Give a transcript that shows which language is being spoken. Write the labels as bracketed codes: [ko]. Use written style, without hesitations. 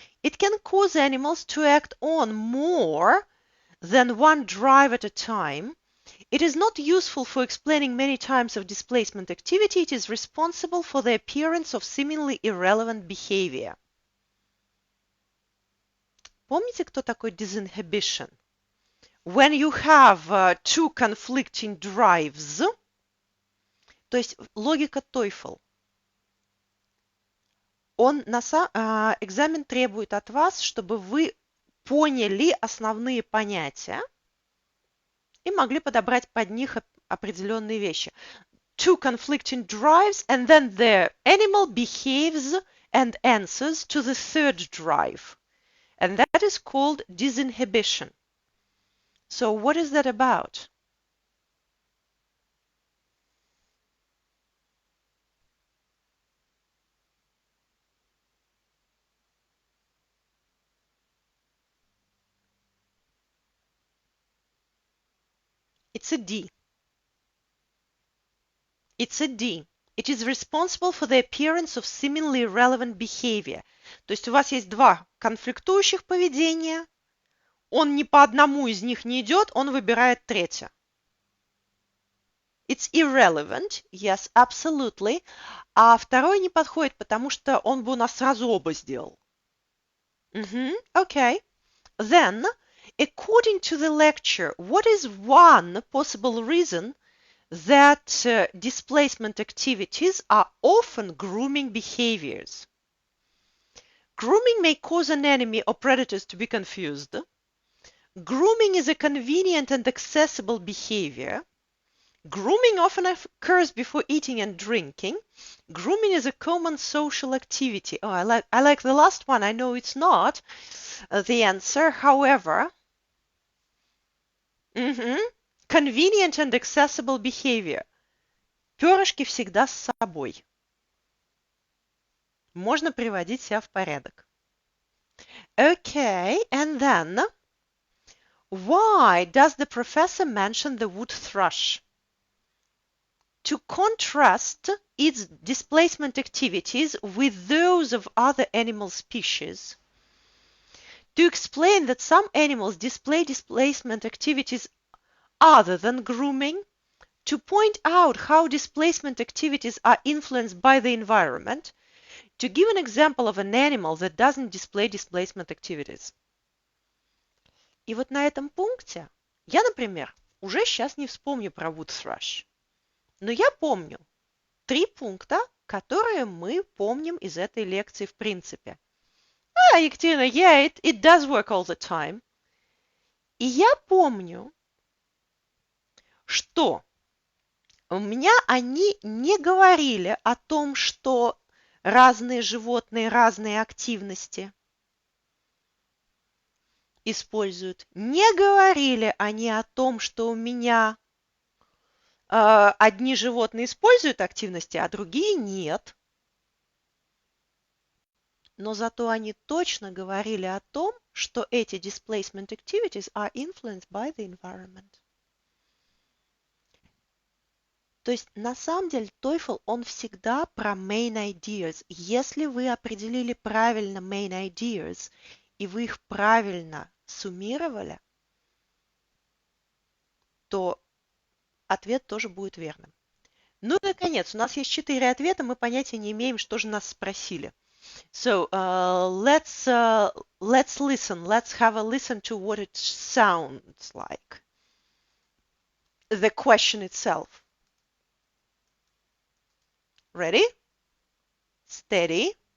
[en] It can cause animals to act on more than one drive at a time. It is not useful for explaining many types of displacement activity. It is responsible for the appearance of seemingly irrelevant behavior. [ru] Помните, кто такой disinhibition? [en] When you have two conflicting drives, [ru] то есть логика TOEFL, экзамен требует от вас, чтобы вы поняли основные понятия и могли подобрать под них определенные вещи. [en] Two conflicting drives, and then the animal behaves and answers to the third drive. And that is called disinhibition. So what is that about? It's a D. It's a D. It is responsible for the appearance of seemingly irrelevant behavior. [ru] То есть у вас есть два конфликтующих поведения, он ни по одному из них не идет, он выбирает третье. [en] It's irrelevant, yes, absolutely. [ru] А второй не подходит, потому что он бы у нас сразу оба сделал. [en] Okay. Then, according to the lecture, what is one possible reason that displacement activities are often grooming behaviors? Grooming may cause an enemy or predators to be confused. Grooming is a convenient and accessible behavior. Grooming often occurs before eating and drinking. Grooming is a common social activity. Oh, I like the last one. I know it's not the answer. However, convenient and accessible behavior. [ru] Перышки всегда с собой. Можно приводить себя в порядок. [en] Okay, and then, why does the professor mention the wood thrush? To contrast its displacement activities with those of other animal species. To explain that some animals display displacement activities other than grooming. To point out how displacement activities are influenced by the environment. To give an example of an animal that doesn't display displacement activities. [ru] И вот на этом пункте я, например, уже сейчас не вспомню про wood thrush. Но я помню 3 пункта, которые мы помним из этой лекции в принципе. [en] Екатерина, yeah, it does work all the time. [ru] И я помню, что у меня они не говорили о том, что разные животные, разные активности используют. Не говорили они о том, что у меня одни животные используют активности, а другие нет. Но зато они точно говорили о том, что эти [en] displacement activities are influenced by the environment. [ru] То есть на самом деле TOEFL, он всегда про main ideas. Если вы определили правильно main ideas, и вы их правильно суммировали, то ответ тоже будет верным. Ну и наконец, у нас есть 4 ответа, мы понятия не имеем, что же нас спросили. [en] So let's listen. Let's have a listen to what it sounds like. The question itself. Ready? Steady.